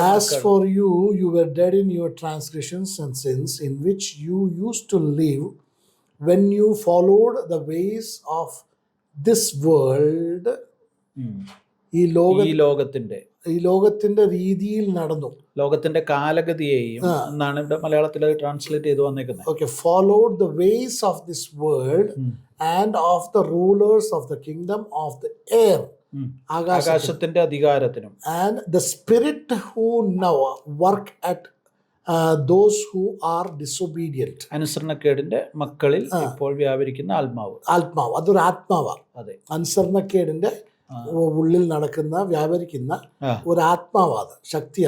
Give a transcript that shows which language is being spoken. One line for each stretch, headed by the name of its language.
English: As for you, you were dead in your transgressions and sins, in which you used to live when you followed the ways of this world.
Malayalam: ഈ ലോകത്തിന്റെ രീതിയിൽ നടന്നു. ലോകത്തിന്റെ കാലഗതിയെയും എന്നാണ് ഇവിടെ മലയാളത്തിൽ translate ചെയ്ത് വന്നേക്കുന്നത്.
English: Okay, followed the ways of this world and of the rulers of the kingdom of the air.
Malayalam: ആകാശത്തിന്റെ അധികാരത്തിനും.
English: And the spirit who now work at those who are disobedient.
Malayalam: അനുസരണക്കേടിന്റെ മക്കളിൽ ഇപ്പോൾ വ്യാപരിക്കുന്ന ആത്മാവ്. അതൊരു ആത്മാവാണ്. അതെ, അനുസരണക്കേടിന്റെ ഉള്ളിൽ നടക്കുന്ന വ്യാപരിക്കുന്ന ഒരു ആത്മാവാത്, ശക്തി.